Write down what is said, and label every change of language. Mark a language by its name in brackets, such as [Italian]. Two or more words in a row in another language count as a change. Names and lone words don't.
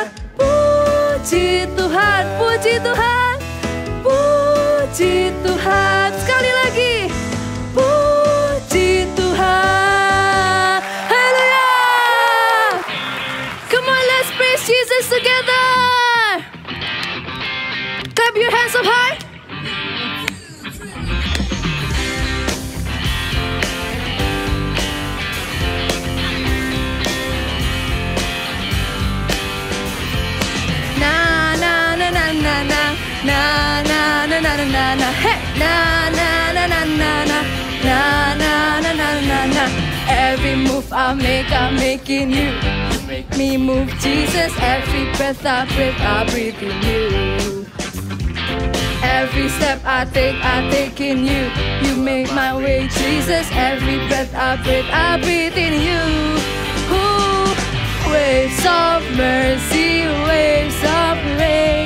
[Indonesian] Puji Tuhan, puji Tuhan, puji Tuhan. Sekali lagi, puji Tuhan. Haleluya. [English] Come on, let's praise Jesus together. Clap your hands up high. Na na na na na na na, hey, na na na na na na, na na na na na na. Every move I make, I'm making you. You make me move, Jesus. Every breath I breathe in you. Every step I take in you. You make my way, Jesus. Every breath I breathe in you. Ooh, waves of mercy, waves of grace.